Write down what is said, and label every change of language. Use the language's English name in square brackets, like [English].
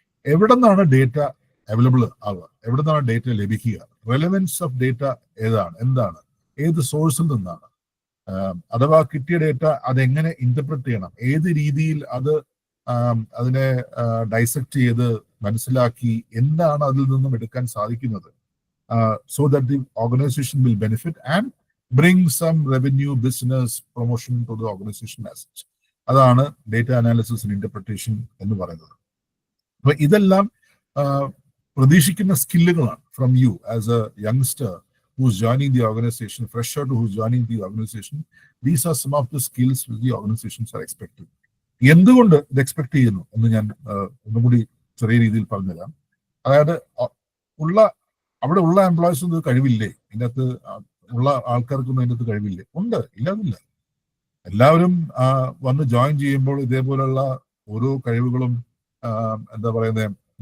[Malayalam] എവിടെ നിന്നാണ് data available ആവുക, എവിടെ നിന്നാണ് ഡേറ്റ ലഭിക്കുക, റെലവൻസ് ഓഫ് ഡേറ്റ എന്താണ്, ഏത് സോഴ്സിൽ നിന്നാണ്, അഥവാ കിട്ടിയ ഡേറ്റ അതെങ്ങനെ ഇന്റർപ്രറ്റ് ചെയ്യണം, ഏത് രീതിയിൽ അതിനെ ഡൈസെക്ട് ചെയ്ത് മനസ്സിലാക്കി എന്താണ് അതിൽ നിന്നും എടുക്കാൻ സാധിക്കുന്നത്, [English] So that the organization will benefit and bring some revenue, business, promotion to the organization as such. [Malayalam] അതാണ് ഡേറ്റ അനാലിസിസ് ആൻഡ് ഇന്റർപ്രിട്ടേഷൻ എന്ന് പറയുന്നത്. അപ്പൊ ഇതെല്ലാം പ്രതീക്ഷിക്കുന്ന സ്കില്ലുകളാണ് [English] From you as a youngster who's joining the organization, fresher to who's joining the organization. These are some of the skills which the organizations are expecting. [Malayalam] എന്തുകൊണ്ട് ഇത് expect ചെയ്യുന്നു എന്ന് ഞാൻ ഒന്നുകൂടി ചെറിയ രീതിയിൽ പറഞ്ഞുതരാം. അതായത് അവിടെ ഉള്ള എംപ്ലോയീസും ഇത് കഴിവില്ലേ, ഇതിനകത്ത് ഉള്ള ആൾക്കാർക്കൊന്നും അതിനകത്ത് കഴിവില്ലേ? ഉണ്ട്, ഇല്ലാതില്ല. എല്ലാവരും വന്ന് ജോയിൻ ചെയ്യുമ്പോൾ ഇതേപോലുള്ള ഓരോ കഴിവുകളും എന്താ പറയുന്നത്